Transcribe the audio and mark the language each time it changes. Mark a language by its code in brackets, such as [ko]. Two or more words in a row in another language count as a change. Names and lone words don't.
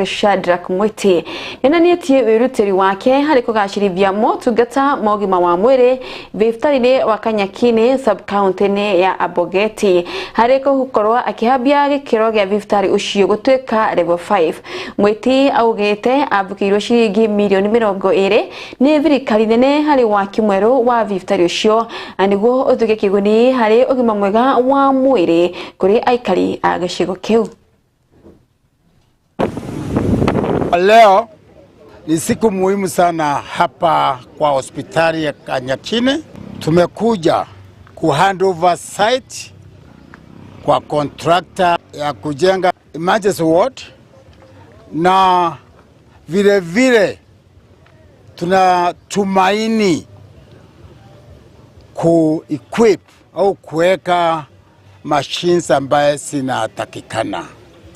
[ki] Shadrack Mwiti nĩonanĩtie wĩrutĩri wake harĩ kũgacĩrithia motungata ma ũgima wa mwĩrĩ thibitarĩ-inĩ wa Kanyakini sub-county-inĩ ya Abogeti harĩ gũkorwo akĩhambia gĩkĩro gĩa thibitarĩ ũcio gũtuĩka level 5. Mwiti augĩte abukĩirwo ciringi mirioni 20 nĩ thirikari nene harĩ waki mwerũ wa thibitarĩ ũcio nĩguo ũtuĩke kĩguni harĩ ũgima mwega wa mwĩrĩ kũrĩ aikari a gĩcigo kĩu. [sw] Leo ni siku muhimu sana hapa kwa hospitali ya Kanyakini. Tumekuja [en] hand over site [sw] kwa contractor ya kujenga [en] emergency ward [sw] na vile vile tunatumaini ku-equip au kuweka machines ambaye zinatakikana.